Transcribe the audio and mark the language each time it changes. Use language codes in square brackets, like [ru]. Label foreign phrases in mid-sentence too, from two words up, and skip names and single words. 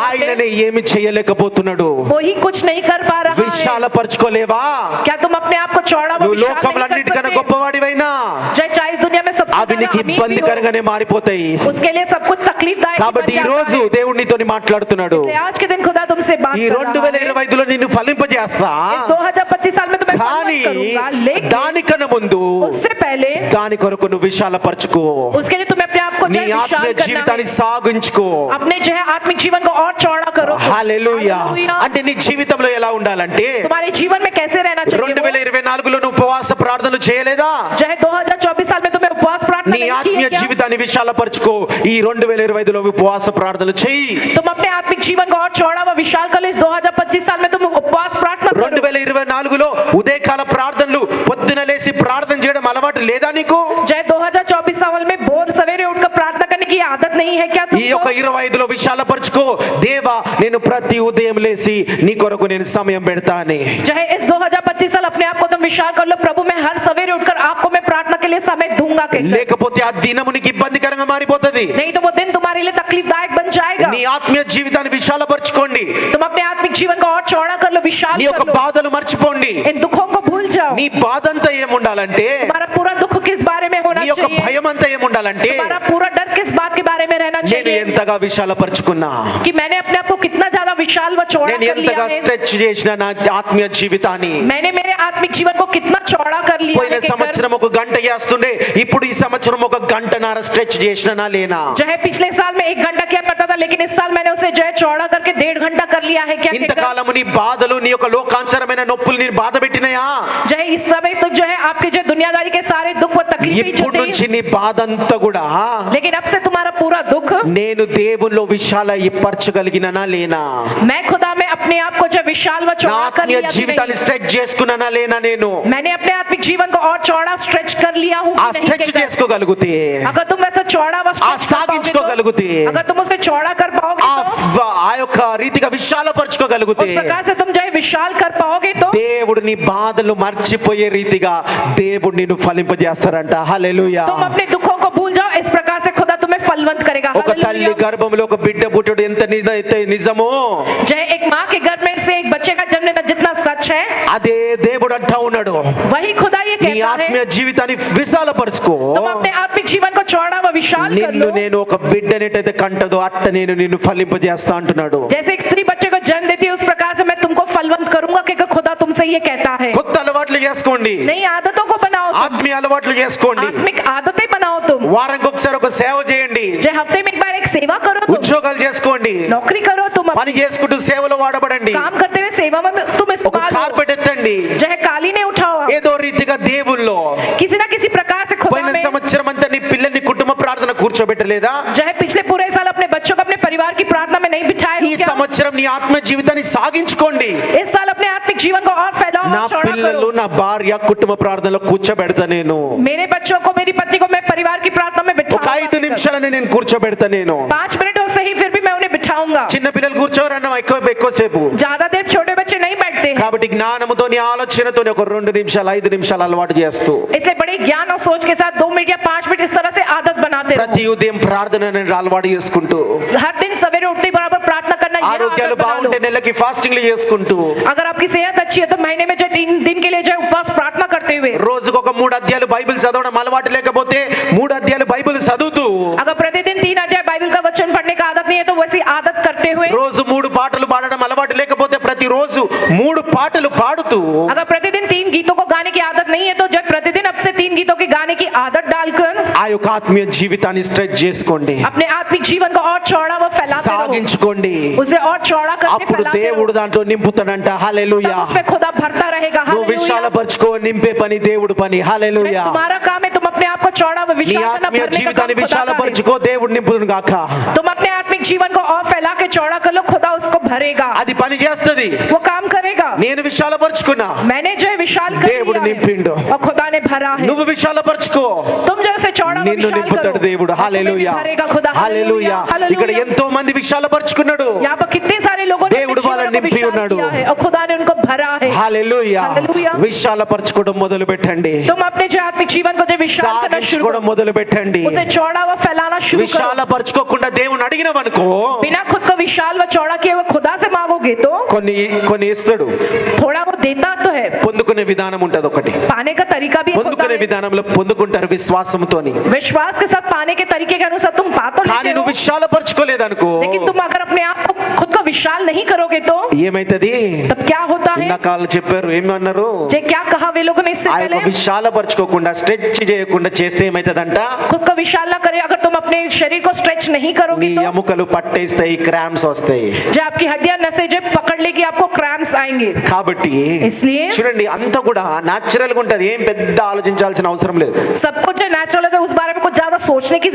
[te] ఆయననే [hi] पे [te] ఏమి చేయలేకపోతున్నాడు. [hi] वो ही कुछ नहीं कर पा रहा है। [te] విశాలపరచుకోలేవా? [hi] क्या तुम अपने आप को चौड़ा व [te] నువ్వు [hi] विशाल [te] లోకంలో [hi] नहीं कर [te] అన్నిటికన్నా [hi] सकते? [te] గొప్పవాడివైనా [hi] जय चाहे इस दुनिया में सबसे [te] అవి [hi] ज्यादा [te] నీకు [hi] अमीर भी हो, [te] ఇబ్బందికరంగానే మారిపోతాయి. [hi] उसके लिए सब कुछ तकलीफदायक [te] కాబట్టి [hi] बन [te] ఈ [hi] जाता [te] రోజు [hi] है। [te] దేవుడు నీతోని మాట్లాడుతున్నాడు. [hi] इसलिए आज के दिन खुदा तुमसे बात [te] ఈ [hi] कर रहा है। [te] 2025లో నిన్ను ఫలింపజేస్తా, [hi] इस 2025 साल में तुम्हें [te] కానీ [hi] फलवंत करूंगा, लेकिन [te] దానికన్నా ముందు [hi] उससे पहले [te] దాని కొరకు నువ్వు విశాలపరచుకో. [hi] उसके लिए तुम्हें अपने आप को आप को जो [te] నీ [hi] है [te] ఆత్మీయ [hi] विशाल करना [te] జీవితాన్ని [hi] है, [te] సాగించుకో. [hi] अपने जो है आत्मिक जीवन को और चौड़ा करो. [te] హల్లెలూయా. [hi] हालेलुया. [te] అంటే నీ జీవితంలో ఎలా ఉండాలంటే [hi] तुम्हारे जीवन में कैसे रहना चाहिए वो? [te] 2024లో నువ్వు ఉపవాస ప్రార్థనలు చేయలేదా? [hi] जो है 2024 साल में तुम्हें उपवास प्रार्थना [te] నీ [hi] नहीं की [te] ఆత్మీయ [hi] है क्या? [te] జీవితాన్ని విశాలపరచుకో. ఈ 2025లో ఉపవాస ప్రార్థనలు చెయ్యి. [hi] तुम अपने आत्मिक जीवन को और चौड़ा व विशाल कर लो. इस 2025 साल में तुम उपवास प्रार्थना करो. [te] 2024లో ఉదయకాల ప్రార్థనలు పొద్దున లేసి ప్రార్థన చేయడం అలవాటు లేదా నీకు? [hi] जय 2024 साल में भोर सवेरे उठकर प्रार्थना करने की आदत नहीं है क्या [te] ఈ యొక్క [hi] तुमको? [te] 25లో విశాలపరచుకో. దేవా నేను ప్రతి ఉదయం లేసి నీ కొరకు నేను సమయం పెడతానే. [hi] जय इस 2025 साल अपने आप को तुम विशाल कर लो. प्रभु मैं हर सवेरे उठकर आपको मैं प्रार्थना के लिए समय दूंगा कहकर. [te] లేకపోతే ఆ దినము నీకు ఇబ్బందికరంగా మారిపోతది. [hi] नहीं तो वो दिन तुम्हारे लिए तकलीफदायक बन जाएगा. [te] నీ ఆత్మీయ జీవితాన్ని విశాలపరచుకోండి. [hi] तुम अपने आत्मिक जीवन को और चौड़ा कर लो, विशाल [te] నీ యొక్క [hi] कर लो. [te] బాధలు మర్చిపోండి. [hi] इन दुखों को भूल जाओ. [te] నీ బాధ అంతా ఏముండాలంటే, [hi] तुम्हारा पूरा दुख किस बारे में होना [te] నీ యొక్క [hi] चाहिए? [te] భయం అంతా ఏముండాలంటే, [hi] तुम्हारा पूरा डर किस बात के बारे में रहना [te] నేను [hi] चाहिए? [te] ఎంతగా విశాలపరచుకున్నా, [hi] कि मैंने अपने आप को कितना ज्यादा विशाल व चौड़ा [te] నేను [hi] कर लिया [te] ఎంతగా [hi] है. [te] స్ట్రెచ్ చేసిన నా ఆత్మీయ జీవితాన్ని. [hi] मैंने मेरे आत्मिक जीवन को कितना चौड़ा कर लिया [te] పోయిన [hi] है कि [te] సంవత్సరం ఒక గంట చేస్తుండే, ఇప్పుడు ఈ సంవత్సరం ఒక గంటన్నర స్ట్రెచ్ చేసినా లేనా? [hi] जो है पिछले साल में 1 घंटा किया करता था, लेकिन इस साल मैंने उसे जो है चौड़ा करके 1.5 घंटा कर लिया है क्या कहकर? [te] ఇంతకాలము నీ బాధలు, నీ యొక్క లోకాంతరమైన నొప్పులు నేను బాధ పెట్టినయా? [hi] जो है इस समय तक जो है आपके जो दुनियादारी के सारे दुख व तकलीफें [te] ఇప్పుడు [hi] जो [te] నుంచి [hi] थी, [te] నీ బాధ అంతా కూడా [hi] लेकिन अब से तुम्हारा पूरा दुख [te] నేను దేవునిలో విశాలపరచగలిగిననా లేనా? [hi] मैं खुदा में अपने आप को जो विशाल व [te] నా [hi] चौड़ा कर [te] ఆత్మీయ [hi] लिया कि [te] జీవితాన్ని [hi] नहीं? [te] స్ట్రెచ్ చేసుకున్నానా లేనా? నేను [hi] मैंने अपने आत्मिक जीवन को और चौड़ा स्ट्रेच कर लिया हूँ [te] ఆ [hi] कि नहीं [te] స్ట్రెచ్ [hi] कहकर? [te] చేసుకోగలిగితే, [hi] अगर तुम वैसा चौड़ा व [te] ఆ [hi] stretch कर पाओगे [te] సాగించుకోగలిగితే, [hi] तो, अगर तुम उसे चौड़ा कर पाओगे तो, [te] ఆ యొక్క రీతిగా విశాలపరచుకోగలిగితే, [hi] उस प्रकार से तुम जो है विशाल कर पाओगे तो [te] దేవుడు నీ బాధలు మర్చిపోయే రీతిగా దేవుడు నిన్ను ఫలింపజేస్తారంట. హల్లెలూయా. [hi] तुम अपने दुखों को भूल जाओ. इस प्रकार से खुदा तुम्हें फलवंत करेगा. [te] ఒక తల్లి [hi] हालेलुया. [te] గర్భంలో ఒక బిడ్డ పుట్టుడు ఎంత నిజమో, [hi] जय एक माँ के गर्भ में से एक बच्चे का जन्म लेना जितना सच है, [te] అదే దేవుడు అంటా ఉన్నాడు. [hi] वही खुदा ये [te] నీ [hi] कहता [te] ఆత్మీయ [hi] है. [te] జీవితాన్ని విశాలపరచుకో. [hi] तुम अपने आत्मिक जीवन को चौड़ा व विशाल कर [te] నిన్ను [hi] लो. [te] నేను ఒక బిడ్డనేటైతే కంటదో అట్ట నేను నిన్ను ఫలింపజేస్తా అంటున్నాడు. [hi] जैसे एक स्त्री बच्चे को जन्म देती है, उस प्रकार से मैं तुमको फलवंत करूंगा क्योंकि खुदा तुमसे ये कहता है. [te] కొత్త అలవాట్లు చేసుకోండి, [hi] नई आदतों को बनाओ तुम. [te] ఆత్మీయ అలవాట్లు చేసుకోండి. [hi] आत्मिक आदतें बनाओ तुम. [te] వారానికి ఒకసారి ఒక సేవ చేయండి, [hi] जय हफ्ते में एक बार एक सेवा करो तुम. [te] ఉద్యోగాలు చేసుకోండి, [hi] नौकरी करो तुम. [te] పని చేసుకుంటూ సేవలో వాడబడండి. [hi] काम करते हुए सेवा में तुम [te] ఒక [hi] इस्तेमाल हो. [te] కార్పెట్ ఎత్తండి. [hi] जय कालीने उठाओ. [te] ఏదో రీతిగా దేవుల్లో [hi] किसी ना किसी प्रकार से खुदा [te] పోయిన [hi] में. [te] సంవత్సరం అంతా నీ పిల్లల్ని కుటుంబ ప్రార్థన కూర్చోబెట్టలేదా? [hi] जय पिछले पूरे साल अपने बच्चों को अपने परिवार की प्रार्थना में नहीं बिठाए [te] ఈ [hi] हो क्या? [te] సంవత్సరం నీ ఆత్మ జీవితాన్ని సాగించుకోండి. [hi] इस साल अपने आत्मिक जीवन को और फैलाओ [te] నా [hi] और चौड़ा [te] పిల్లలు, [hi] करो. [te] నా భార్య కుటుంబ ప్రార్థనలో కూర్చోబెడతా నేను. [hi] मेरे बच्चों को, मेरी पत्नी को मैं परिवार की प्रार्थना में [te] ఒక [hi] बिठाऊंगा. [te] 5 నిమిషాలని నేను కూర్చోబెడతా నేను. [hi] 5 मिनट हो सही फिर भी मैं उन्हें बिठाऊंगा. [te] చిన్న పిల్లలు కూర్చోరన్న ఎక్కువసేపు. [hi] ज्यादा देर छोटे बच्चे नहीं बैठते हैं. [te] కాబట్టి జ్ఞానముతో నీ ఆలోచనతో ఒక 2 నిమిషాలు 5 నిమిషాలు అలవాటు చేస్తూ [hi] इसलिए बड़े ज्ञान और सोच के साथ 2 मिनट या 5 मिनट इस तरह से आदत बनाते [te] ప్రతి [hi] रहो. [te] ఉదయం ప్రార్థనని అలవాటు చేసుకుంటూ, [hi] हर दिन सवेरे उठते ही बराबर प्रार्थना करना, ये [te] ఆరోగ్యాలు [hi] आदत बना लो. [te] బాగుంటే నెలకి ఫాస్టింగ్లు చేసుకుంటూ, [hi] अगर आपकी सेहत अच्छी है तो महीने में जो 3 दिन के लिए जो है उपवास प्रार्थना करते हुए, [te] రోజుకు ఒక 3 అధ్యాయాలు బైబిల్ చదవడం అలవాటు లేకపోతే 3 అధ్యాయాలు బైబిల్ చదువుతూ, [hi] अगर प्रतिदिन 3 अध्याय बाइबल का वचन पढ़ने का आदत नहीं है तो वैसी आदत करते हुए, [te] రోజు 3 పాటలు పాడడం అలవాటు లేకపోతే ప్రతిరోజు 3 పాటలు పాడుతూ, [hi] अगर प्रतिदिन 3 गीतों को गाने की आदत नहीं है तो जब प्रतिदिन अब से 3 गीतों के गाने की आदत डालकर [te] ఆ యొక్క ఆత్మీయ జీవితాన్ని స్ట్రెచ్ చేసుకోండి, [hi] अपने आत्मिक जीवन को और चौड़ा व फैलाते रहो. [te] సాగించుకోండి. [hi] उसे और चौड़ा करके [te] అప్పుడు [hi] फैलाते [te] దేవుడు [hi] रहो. [te] దాంట్లో నింపుతాడంట. హల్లెలూయా. [hi] तब उसमें खुदा भरता रहेगा. [te] నువ్వు [hi] हालेलुया. [te] విశాలపరచుకో, నింపే పని దేవుడు పని. హల్లెలూయా. [hi] तुम्हारा काम है तुम अपने आप को चौड़ा व [te] నీ [hi] विशाल करना, [te] ఆత్మీయ [hi] भरने का [te] జీవితాన్ని [hi] काम खुदा का है. [te] విశాలపరచుకో, దేవుడు నింపును గాక. [hi] तुम अपने आत्मिक जीवन को और फैला के चौड़ा कर लो, खुदा उसको भरेगा. [te] అది పని చేస్తది. [hi] वो काम करेगा. [te] నేను విశాలపరచుకున్నా, [hi] मैंने जो है विशाल कर [te] దేవుడు [hi] लिया [te] నింపిండు. [hi] है और खुदा ने भरा है. [te] నువ్వు విశాలపరచుకో, [hi] तुम जो उसे चौड़ा व [te] నిన్ను [hi] विशाल [te] నింపుతాడు [hi] करो, [te] దేవుడు. [hi] तुम्हें भी [te] హల్లెలూయా. [hi] भरेगा खुदा. [te] హల్లెలూయా. [hi] हालेलुया. [te] ఇక్కడ ఎంతో మంది విశాలపరచుకున్నాడు. [hi] यहाँ पर कितने सारे लोगों ने [te] దేవుడు [hi] अपने [te] వాళ్ళని [hi] जीवन को [te] నింపి [hi] विशाल [te] ఉన్నాడు. [hi] किया है और खुदा ने उनको भरा है. [te] హల్లెలూయా. హల్లెలూయా. విశాలపరచుకోవడం మొదలు పెట్టండి, [hi] तुम अपने जो आत्मिक जीवन को जो विशाल करना शुरू [te] సాగించుకోవడం [hi] करो, [te] మొదలు పెట్టండి. [hi] उसे चौड़ा व फैलाना शुरू करो. [te] విశాలపరచుకోకుండా దేవుని అడిగినవనుకో [hi] बिना खुद को विशाल व चौड़ा किए हुए खुदा से मांगोगे तो [te] కొన్ని ఇస్తాడు. [hi] थोड़ा वो देता तो है. [te] పొందుకునే విధానం ఉంటది ఒకటి. [hi] पाने का तरीका भी एक होता [te] పొందుకునే [hi] है. [te] విధానంలో పొందుకుంటారు విశ్వాసంతోని. [hi] विश्वास के साथ पाने के तरीके के अनुसार तुम पा तो [te] కానీ [hi] लेते [te] నువ్వు [hi] हो, [te] విశాలపరచుకోలేదనుకో [hi] लेकिन तुम अगर अपने आप को खुद को विशाल नहीं करोगे तो [te] ఏమైతది? [hi] तब क्या होता है? [te] ఇందాక చెప్పారు ఏమన్నారు? [hi] जे क्या कहा वे लोगों ने इससे [te] ఆ యొక్క [hi] पहले? [te] విశాలపరచుకోకుండా స్ట్రెచ్ చేయకుండా చేస్తే ఏమైతదంట? [hi] खुद को विशाल ना करे, अगर तुम अपने शरीर को स्ट्रेच नहीं [te] నీ [hi] करोगे तो [te] ఎముకలు పట్టేస్తాయి, క్రాంప్స్ వస్తాయి. [hi] जो आपकी हड्डियां नसें जो पकड़ लेगी आपको क्रैम्प्स आएंगे. [te] కాబట్టి [hi] इसलिए [te] చూడండి అంతా కూడా న్యాచురల్ గా ఉంటది, ఏం పెద్ద ఆలోచించాల్సిన అవసరం లేదు. [hi] सब कुछ जो नेचुरल है उस बारे में कुछ ज्यादा सोचने की